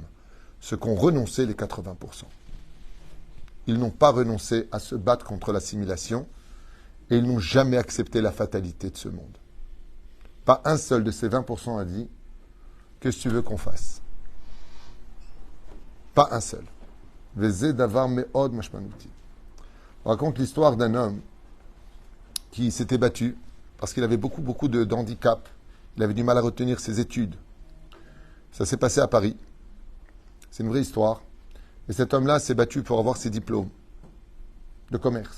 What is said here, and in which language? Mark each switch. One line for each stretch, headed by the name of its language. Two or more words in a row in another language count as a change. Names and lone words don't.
French: Ce qu'ont renoncé les 80%. Ils n'ont pas renoncé à se battre contre l'assimilation et ils n'ont jamais accepté la fatalité de ce monde. Pas un seul de ces 20% a dit « Qu'est-ce que tu veux qu'on fasse ?» Pas un seul.
Hebrew: וזה דבר מאוד משמעותי.
French: On raconte l'histoire d'un homme qui s'était battu parce qu'il avait beaucoup de handicap. Il avait du mal à retenir ses études. Ça s'est passé à Paris. C'est une vraie histoire. Et cet homme-là s'est battu pour avoir ses diplômes de commerce.